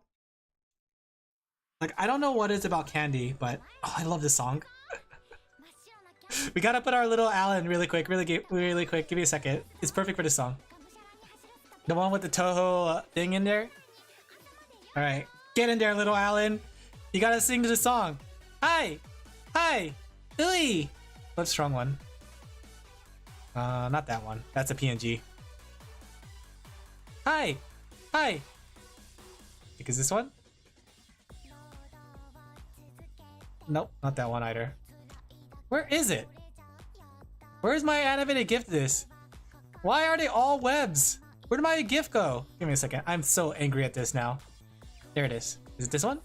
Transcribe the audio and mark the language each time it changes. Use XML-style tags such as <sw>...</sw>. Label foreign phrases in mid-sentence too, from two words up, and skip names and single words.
<en>Like, I don't know what it's about candy, but oh, I love this song. We gotta put our little Alin really quick, really quick. Give me a second. It's perfect for this song. The one with the Toho thing in there. All right, get in there, little Alin. You gotta sing to the song. Hi, hi, Ui. What's strong one? Not that one. That's a PNG. Hi, hi. I think it's this one. Nope, not that one either. Where is it? Where's my animated gift this? Why are they all webs? Where did my gift go? Give me a second. I'm so angry at this now. There it is. Is it this one?</en>